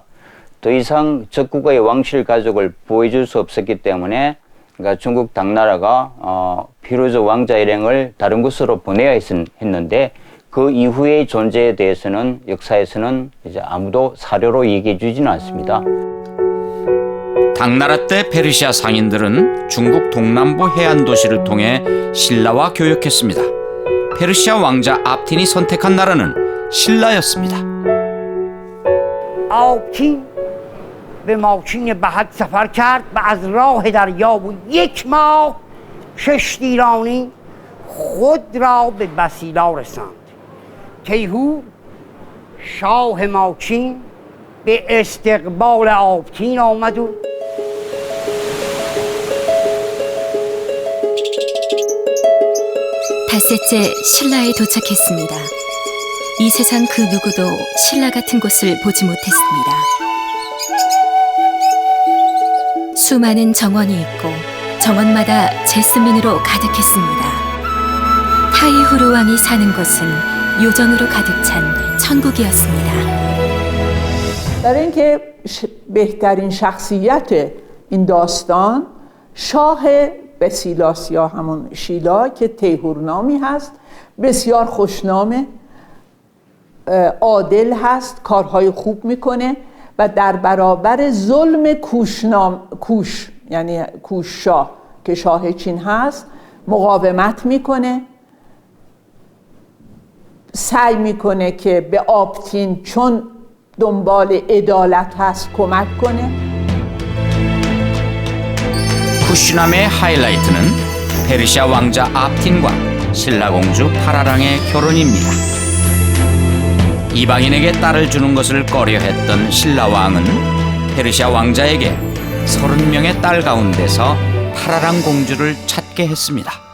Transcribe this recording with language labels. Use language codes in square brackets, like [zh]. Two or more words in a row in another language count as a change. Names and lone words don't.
[ko] 더 이상 적국의 왕실 가족을 보호해줄 수 없었기 때문에 그러니까 중국 당나라가 피루즈 왕자 일행을 다른 곳으로 보내야 했는데 그 이후의 존재에 대해서는 역사에서는 이제 아무도 사료로 얘기해 주지는 않습니다. 당나라 때 페르시아 상인들은 중국 동남부 해안 도시를 통해 신라와 교역했습니다. 페르시아 왕자 압틴이 선택한 나라는 신라였습니다. [fa] آبتین به ماچین بهت سفر کرد و از راه دریا و 1 ماه کشتیرانی خود را به بسیلا رساند. تیهور شاه ماچین به استقبال آبتین آمد و [ko] 닷새째 신라에 도착했습니다. 이 세상 그 누구도 신라 같은 곳을 보지 못했습니다. 수많은 정원이 있고 정원마다 제스민으로 가득했습니다. 타이후루 왕이 사는 곳은 요정으로 가득 찬 천국이었습니다. [fa] برای اینکه بهترین شخصیت این داستان شاه بسیلاس یا همون شیلا که تیهور نامی هست، بسیار خوشنامه، عادل هست، کارهای خوب میکنه و در برابر ظلم کوش یعنی کوش شاه که شاه چین هست مقاومت میکنه، سعی میکنه که به آبتین چون دنبال عدالت هست کمک کنه. [ko] 쿠슈남의 하이라이트는 페르시아 왕자 압틴과 신라 공주 파라랑의 결혼입니다. 이방인에게 딸을 주는 것을 꺼려했던 신라 왕은 페르시아 왕자에게 30명의 딸 가운데서 파라랑 공주를 찾게 했습니다.